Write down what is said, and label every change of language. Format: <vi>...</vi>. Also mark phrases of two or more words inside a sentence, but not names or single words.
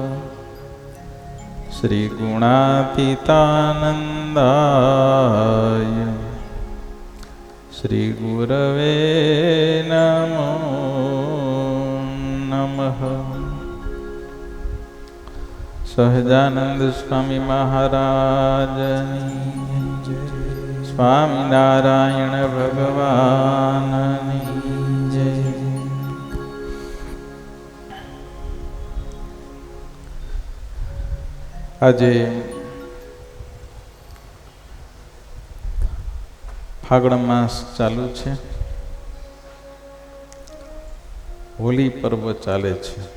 <sa>श्री गुणातीतानंदाय श्री गुरवे नमो नमः। सहजानंद स्वामी महाराज स्वामी नारायण भगवान जय।</sa> <gu>આજે ફાગણ માસ ચાલુ છે, હોલી પર્વ ચાલે છે।</gu>